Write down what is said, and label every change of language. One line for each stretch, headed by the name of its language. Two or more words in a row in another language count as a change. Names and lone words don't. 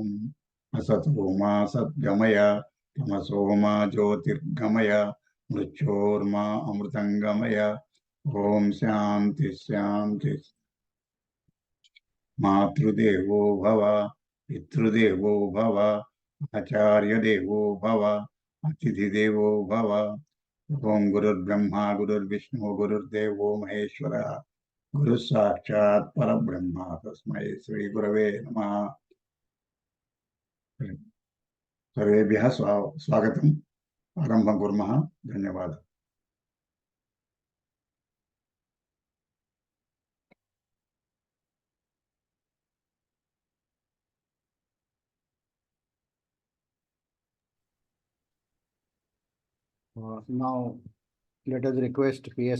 Sanskrit: అసతో మా సద్గమయ తమసో మా జ్యోతిర్గమయ మృత్యోర్మా అమృతంగమయ. ఓం శాంతి శాంతి. మాతృదేవో భవ, పితృదేవో భవ, ఆచార్యదేవో భవ, అతిథిదేవో భవ. ఓం గురుర్బ్రహ్మ గురుర్విష్ణు గురుర్దేవో మహేశ్వర గురు సాక్షాత్ పరబ్రహ్మ తస్మై శ్రీ గురవే నమః. सर्वेभ्यः स्वागतम् आरम्भं कुर्मः धन्यवादः
English: Now, let us request P.S.